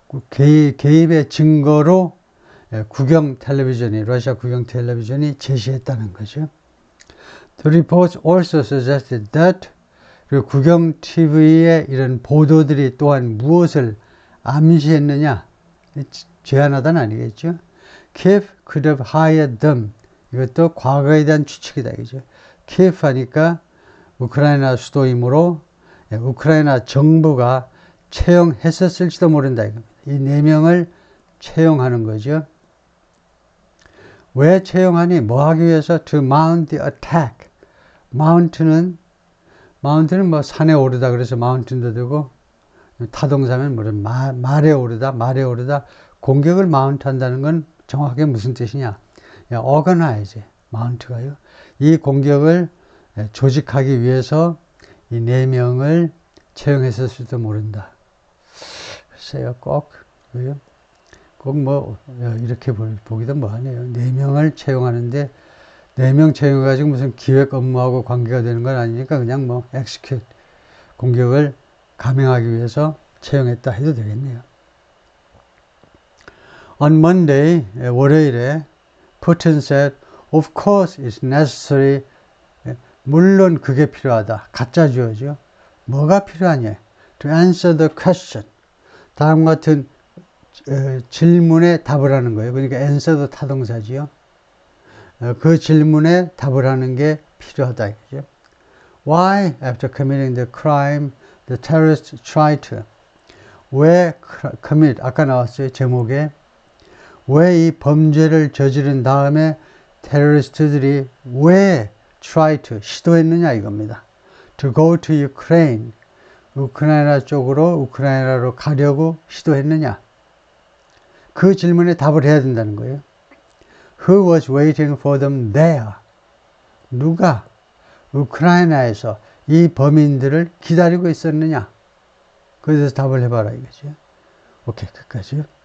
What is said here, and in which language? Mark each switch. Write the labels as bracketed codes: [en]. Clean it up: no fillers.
[ko] 개입의 증거로 국영 텔레비전이, 러시아 국영 텔레비전이 제시했다는 거죠. [en] The reports also suggested that, [ko] 그리고 국영 TV의 이런 보도들이 또한 무엇을 암시했느냐? 제안하다는 아니겠죠? [en] Kiev could have hired them. [ko] 이것도 과거에 대한 추측이다, 이죠. Kiev 하니까 우크라이나 수도이므로 우크라이나 정부가 채용했었을지도 모른다, 이겁니다. 이 4명을 채용하는 거죠. 왜 채용하니? 뭐 하기 위해서? [en] To mount the attack. [ko] mount는 뭐 산에 오르다, 그래서 mountain도 되고, 타동사면 뭐든 말에 오르다, 공격을 mount 한다는 건 정확하게 무슨 뜻이냐? organize, mount가요. 이 공격을 조직하기 위해서 이 4명을 채용했을지도 모른다. 글쎄요, 꼭 뭐 이렇게 보기도 뭐하네요. 4명을 채용하는데 4명 채용해가지고 무슨 기획 업무하고 관계가 되는 건 아니니까 그냥 뭐 execute, 공격을 감행하기 위해서 채용했다 해도 되겠네요. [en] On Monday, [ko] 월요일에 [en] Putin said, of course it's necessary, [ko] 물론 그게 필요하다. 가짜 주어죠. 뭐가 필요하냐? [en] To answer the question. [ko] 다음 같은 질문에 답을 하는 거예요. 그러니까 answer도 타동사지요. 그 질문에 답을 하는 게 필요하다, 이거죠. [en] Why, after committing the crime, the terrorists tried to. [ko] 왜 commit, 아까 나왔어요, 제목에. 왜 이 범죄를 저지른 다음에 테러리스트들이 왜 try to, 시도했느냐 이겁니다. [en] To go to Ukraine, [ko] 우크라이나로 가려고 시도했느냐. 그 질문에 답을 해야 된다는 거예요. [en] Who was waiting for them there? [ko] 누가 우크라이나에서 이 범인들을 기다리고 있었느냐. 그래서 답을 해봐라 이거죠. 오케이, 끝까지요.